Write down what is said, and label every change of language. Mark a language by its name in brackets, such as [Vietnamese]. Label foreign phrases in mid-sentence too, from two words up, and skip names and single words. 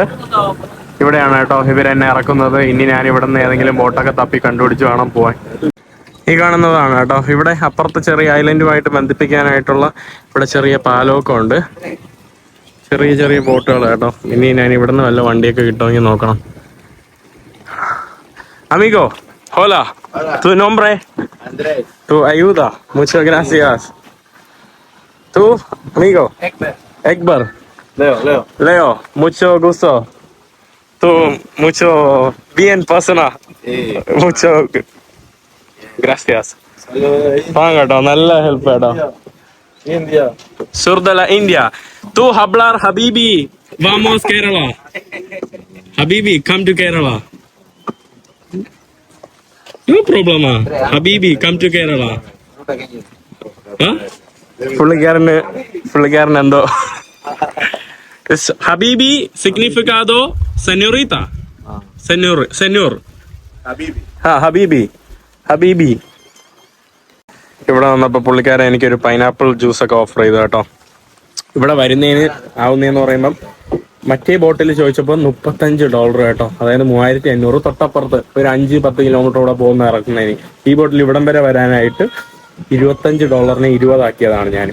[Malayalam] ഇവിടെയാണ് കേട്ടോ ഇവരെന്നെ ഇറക്കുന്നത്. ഇനി ഞാൻ ഇവിടെ നിന്ന് ഏതെങ്കിലും ബോട്ടൊക്കെ തപ്പി കണ്ടുപിടിച്ച് വേണം പോവാൻ. ഈ കാണുന്നതാണ് കേട്ടോ. ഇവിടെ അപ്പുറത്ത് ചെറിയ ഐലൻഡുമായിട്ട് ബന്ധിപ്പിക്കാനായിട്ടുള്ള ഇവിടെ ചെറിയ പാലമൊക്കെ ഉണ്ട്. ചെറിയ ചെറിയ ബോട്ടുകൾ കേട്ടോ. ഇനി ഞാൻ ഇവിടെ നിന്ന് വല്ല വണ്ടിയൊക്കെ കിട്ടുമെങ്കിൽ നോക്കണം. [Spanish] amigo, hola, tu nombre? Andrés. Tu ayuda. Muchas gracias. Tu, amigo? Ekbar. Leo, mucho gusto. Tu, mucho bien persona. Mucho gracias. [Malayalam] കേട്ടോ, നല്ല ഹെൽപ്പ് കേട്ടോ. [Spanish] India. Sur de la India. Tu hablar Habibi. [English] Vamos Kerala. Habibi, come to Kerala. No problem. Habibi, come to Kerala. [Malayalam] പുള്ളിക്കാരൻ എന്തോ. [Spanish] Habibi significado señorita. Señor. Habibi. [Malayalam] ഇവിടെ വന്നപ്പോൾ പുള്ളിക്കാരൻ എനിക്കൊരു പൈനാപ്പിൾ ജ്യൂസൊക്കെ ഓഫർ ചെയ്തു കേട്ടോ. ഇവിടെ ആവുന്നതെന്ന് പറയുമ്പം മറ്റേ ബോട്ടിൽ ചോദിച്ചപ്പോൾ $35 കേട്ടോ. അതായത് 3500. തൊട്ടപ്പുറത്ത് ഒരു 5-10 കിലോമീറ്റർ കൂടെ പോകുന്ന ഇറക്കുന്നതിന് ഈ ബോട്ടിൽ ഇവിടം വരെ വരാനായിട്ട് $25 20 ആക്കിയതാണ് ഞാൻ.